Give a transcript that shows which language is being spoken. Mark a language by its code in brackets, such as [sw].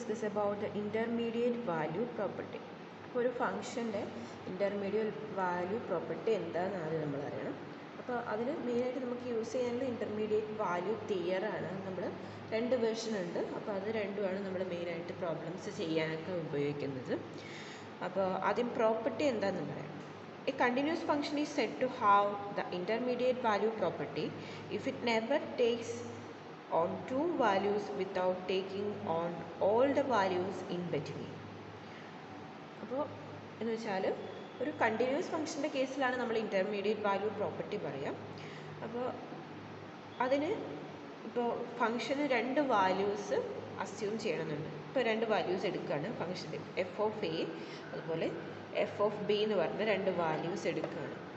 [en] about the intermediate value property. [ml] അപ്പോൾ ഒരു ഫംഗ്ഷൻ്റെ intermediate value property എന്താണെന്ന് ആദ്യം നമ്മൾ അറിയണം. അപ്പോൾ അതിന് മെയിനായിട്ട് നമുക്ക് യൂസ് ചെയ്യാനുള്ള ഇൻ്റർമീഡിയറ്റ് വാല്യൂ തിയറാണ്. നമ്മൾ രണ്ട് വേർഷൻ ഉണ്ട്. അപ്പോൾ അത് രണ്ടുമാണ് നമ്മൾ മെയിനായിട്ട് പ്രോബ്ലംസ് ചെയ്യാനൊക്കെ ഉപയോഗിക്കുന്നത്. അപ്പോൾ ആദ്യം പ്രോപ്പർട്ടി എന്താണെന്ന് പറയാം. [en] A continuous function is said to have the intermediate value property if it never takes on two values without taking on all the values in between. [ml] അപ്പോൾ എന്ന് വെച്ചാൽ ഒരു കണ്ടിന്യൂസ് ഫംഗ്ഷൻ്റെ കേസിലാണ് നമ്മൾ ഇൻ്റർമീഡിയറ്റ് വാല്യൂ പ്രോപ്പർട്ടി പറയാം. അപ്പോൾ അതിന് ഇപ്പോൾ ഫംഗ്ഷന് രണ്ട് വാല്യൂസ് അസ്യൂം ചെയ്യണമെന്നുണ്ട്. ഇപ്പോൾ രണ്ട് വാല്യൂസ് എടുക്കുകയാണ് ഫംഗ്ഷൻ്റെ എഫ് ഓഫ് എ അതുപോലെ എഫ് ഓഫ് ബി എന്ന് പറഞ്ഞ രണ്ട് വാല്യൂസ് എടുക്കുകയാണ്.